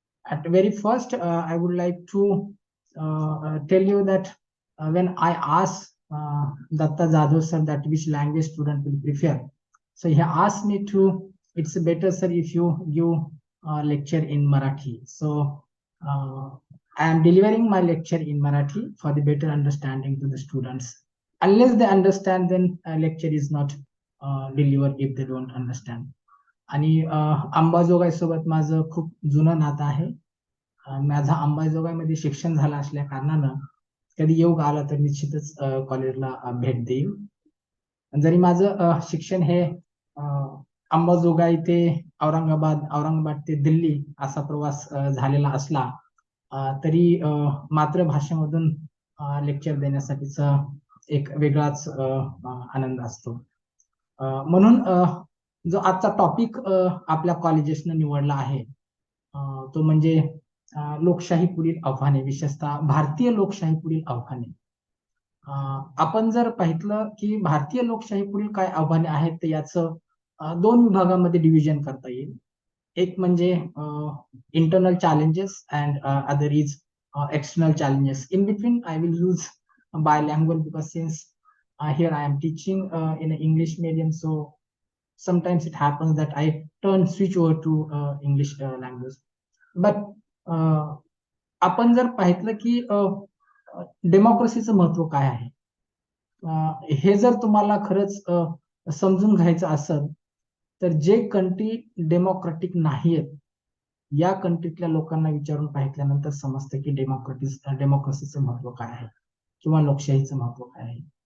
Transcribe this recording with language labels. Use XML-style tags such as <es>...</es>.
<en>At the very first, I would like to tell you that when I asked Datta Jadhav sir that which language student will prefer, so he asked me to, it's better sir if you give lecture in Marathi. So I am delivering my lecture in Marathi for the better understanding to the students. Unless they understand, then lecture is not delivered if they don't understand.</en> <mr>आणि अंबाजोगाई सोबत माझं खूप जुनं नातं आहे. माझं अंबाजोगाईमध्ये शिक्षण झालं असल्या कारणानं कधी योग आला तर निश्चितच कॉलेजला भेट देईल. जरी माझं शिक्षण हे अंबाजोगाई ते औरंगाबाद ते दिल्ली असा प्रवास झालेला असला तरी मातृभाषेमधून लेक्चर देण्यासाठीचा एक वेगळाच आनंद असतो. म्हणून जो आजचा टॉपिक आपल्या कॉलेजेसने निवडला आहे तो म्हणजे लोकशाही पुढील आव्हाने, विशेषतः भारतीय लोकशाही पुढील आव्हाने. आपण जर पाहितलं की भारतीय लोकशाही पुढील काय आव्हाने आहेत तर याचं दोन विभागामध्ये डिव्हिजन करता येईल. एक म्हणजे internal</mr> <en>challenges and other is external challenges. In between, I will use bilingual because since here I am teaching in an English medium, so sometimes it happens that I switch over to English language.</en> <mr>But आपण जर पाहितलं की डेमोक्रेसीचं महत्व काय आहे, हे जर तुम्हाला खरंच समजून घ्यायचं असेल तर जे कंट्री डेमोक्रेटिक नाहीयेत या कंट्रीतल्या लोकांना विचारून पाहिल्यानंतर समजतं की डेमोक्रेसीचं महत्व काय आहे किंवा लोकशाहीचं महत्व काय आहे.</mr>